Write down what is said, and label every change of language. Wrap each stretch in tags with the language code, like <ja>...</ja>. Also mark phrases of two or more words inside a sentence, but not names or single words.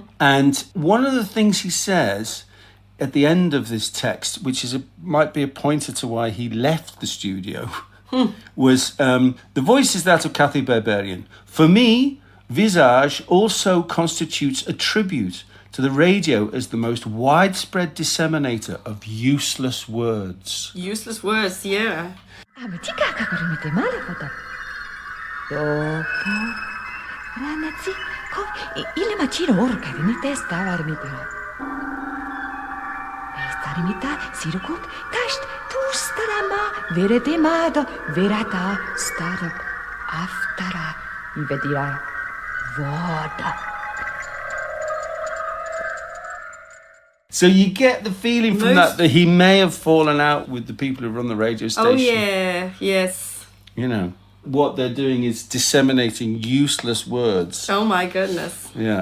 <en>And one of the things he says at the end of this text, which might be a pointer to why he left the studio, was, the voice is that of Cathy Berberian. For me, Visage also constitutes a tribute to the radio as the most widespread disseminator of useless words. Useless words, yeah. Dopo ragazzi, il macino orca venite stavarmita. Starimita sirkut tast tu starama verete mado verata starop aftara vedira voda. So you get the feeling from that he may have fallen out with the people who run the radio station. Oh yeah, yes. You know. What they're doing is disseminating useless words. Oh my goodness. Yeah.</en>